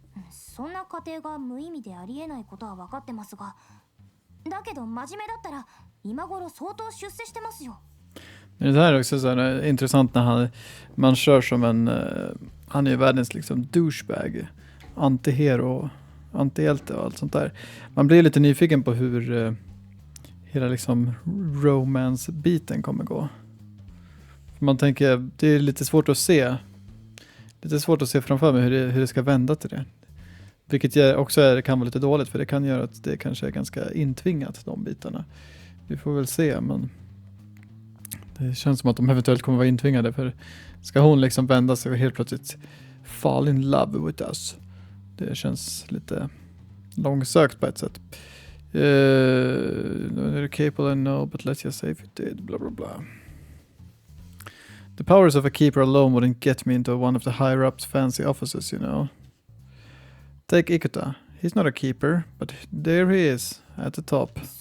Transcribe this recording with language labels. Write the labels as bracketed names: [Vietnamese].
[Japanese] そんな過程が無意味でありえないことは分かってますが、だけど真面目だったら今頃相当出世してますよ。 [Swedish] Det här är också så här intressant när man kör som en han är ju världens liksom douchebag, antihero, antihjälte och allt sånt där. Man blir lite nyfiken på hur hela liksom romance-biten kommer gå. Man tänker, det är lite svårt att se. Lite svårt att se framför mig hur det ska vända till det. Vilket också kan vara lite dåligt, för det kan göra att det kanske är ganska intvingat, de bitarna. Vi får väl se, men det känns som att de eventuellt kommer vara intvingade, för ska hon liksom vända sig och helt plötsligt [English] fall in love with us? [Swedish] Det känns lite långsökt på ett sätt. [English] You're capable, I know, but let's just say if it did, blah blah blah. The powers of a keeper alone wouldn't get me into one of the higher-ups fancy offices, you know. Take Ikuta. He's not a keeper, but there he is, at the top.